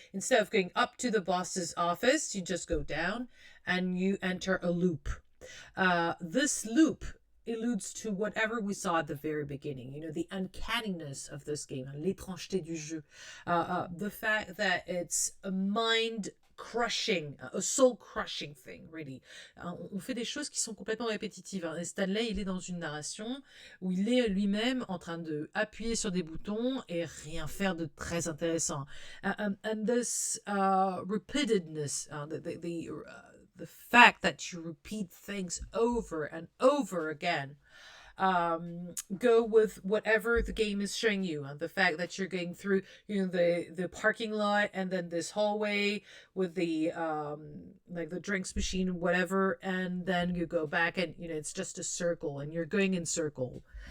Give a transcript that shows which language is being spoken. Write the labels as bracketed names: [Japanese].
[English] Instead of going up to the boss's office, you just go down and you enter a loop. This loop alludes to whatever we saw at the very beginning, the uncanniness of this game, [French] l'étrangeté du jeu, [English] the fact that it's a mind crushing, a soul crushing thing, really. [French] On fait des choses qui sont complètement répétitives. Et Stanley, il est dans une narration où il est lui-même en train de appuyer sur des boutons et rien faire de très intéressant. [English] And this repeatedness, the fact that you repeat things over and over again, go with whatever the game is showing you, and the fact that you're going through the parking lot and then this hallway with the like the drinks machine, whatever, and then you go back and it's just a circle and you're going in circle.